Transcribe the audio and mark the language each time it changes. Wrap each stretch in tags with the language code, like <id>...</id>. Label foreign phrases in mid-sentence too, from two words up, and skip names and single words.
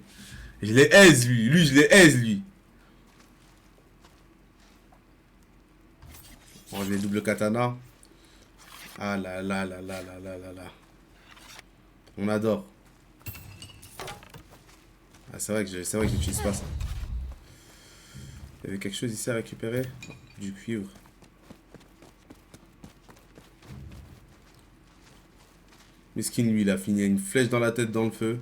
<fr>Je les aise, lui. Lui, je les aise, lui. Bon, j'ai double katana. Ah là là là là là là là là. On adore. Ah, c'est vrai que j'utilise pas ça. Il y avait quelque chose ici à récupérer. Du cuivre. Miskin, lui, il a fini une flèche dans la tête dans le feu.</fr>